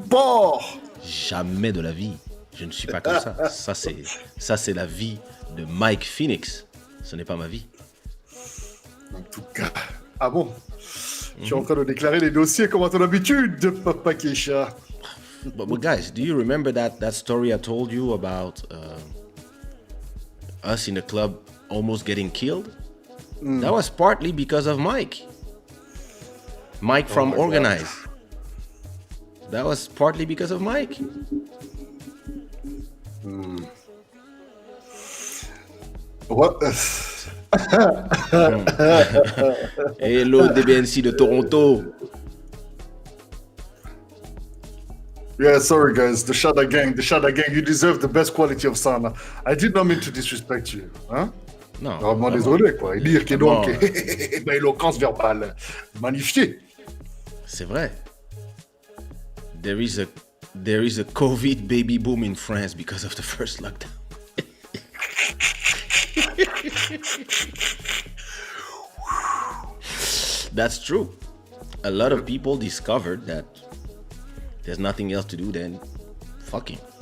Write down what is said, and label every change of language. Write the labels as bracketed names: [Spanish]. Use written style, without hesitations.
[French] Porc! Jamais de la vie. Je ne suis pas comme ça. Ça, c'est la vie de Mike Phoenix. Ce n'est pas ma vie. En tout cas. Ah bon? Tu es en train de déclarer les dossiers comme à ton habitude, Papa Kaysha. [English] But guys, do you remember that story I told you about us in the club almost getting killed? That was partly because of Mike. Mike from Organize. God. That was partly because of Mike. What? Hello, DBNC de Toronto. Yeah, sorry guys, the Shada gang, you deserve the best quality of sound. I did not mean to disrespect you. [French] Hein? Non. Vraiment désolé, quoi. Et dire que donc, éloquence verbale magnifiée. C'est vrai. [English] There is a COVID baby boom in France because of the first lockdown. That's true. A lot of people discovered that there's nothing else to do than fucking.